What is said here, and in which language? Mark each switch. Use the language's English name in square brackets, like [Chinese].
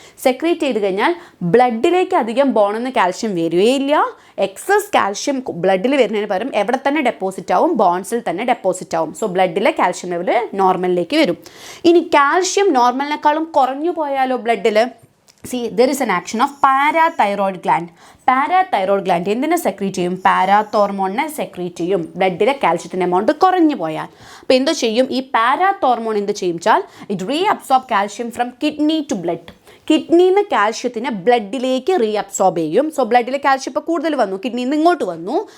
[Malayalam] Secrete ചെയ്ത് കഴിഞ്ഞാൽ ബ്ലഡിലേക്ക് അധികം ബോണെന്ന് കാൽഷ്യം വരികയില്ല. എക്സസ് കാൽഷ്യം ബ്ലഡിൽ വരുന്നതിന് പകരം എവിടെ തന്നെ ഡെപ്പോസിറ്റ് ആവും? ബോൺസിൽ തന്നെ ഡെപ്പോസിറ്റ് ആവും. സോ ബ്ലഡിലെ കാൽഷ്യം ലെവൽ നോർമലിലേക്ക് വരും. ഇനി കാൽഷ്യം നോർമലിനേക്കാളും കുറഞ്ഞു പോയാലോ ബ്ലഡിൽ? [English] there is an action of parathyroid gland. [Malayalam] Parathyroid gland എന്തിനെ സെക്രീറ്റ് ചെയ്യും? പാരാതോർമോണിനെ സെക്രീറ്റ് ചെയ്യും. ബ്ലഡിലെ കാൽഷ്യത്തിൻ്റെ എമൗണ്ട് കുറഞ്ഞു പോയാൽ. അപ്പോൾ എന്ത് ചെയ്യും? ഈ പാരാതോർമോൺ എന്ത് ചെയ്യും വെച്ചാൽ [English] It reabsorb calcium from kidney to blood. [Malayalam] കിഡ്നിയിൽ നിന്ന് കാൽഷ്യത്തിനെ ബ്ലഡിലേക്ക് റീഅബ്സോർബ് ചെയ്യും. സോ ബ്ലഡിലെ കാൽഷ്യം ഇപ്പോൾ കൂടുതൽ വന്നു, കിഡ്നിയിൽ നിന്ന് ഇങ്ങോട്ട് വന്നു.